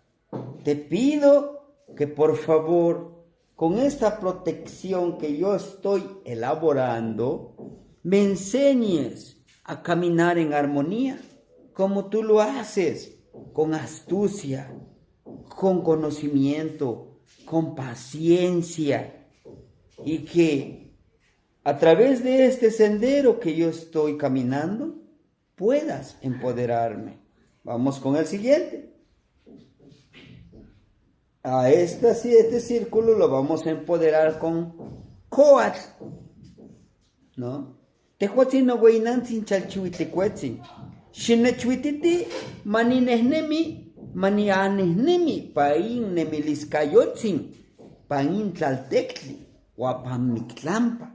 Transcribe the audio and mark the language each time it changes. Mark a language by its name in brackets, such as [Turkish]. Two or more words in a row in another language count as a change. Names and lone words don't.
[Spanish] Te pido que por favor, con esta protección que yo estoy elaborando, me enseñes a caminar en armonía, como tú lo haces, con astucia, con conocimiento, con paciencia, y que a través de este sendero que yo estoy caminando, puedas empoderarme. Vamos con el siguiente. A este círculo lo vamos a empoderar con Coatl, ¿no? [Nahuatl languages] Tehuatzin no hueinantzin chalchuitlicuetzin. Xinechuititi maninehnemi, manianehnemi, pain nemiliscayotzin, pain tlaltectli, huapamictlampa.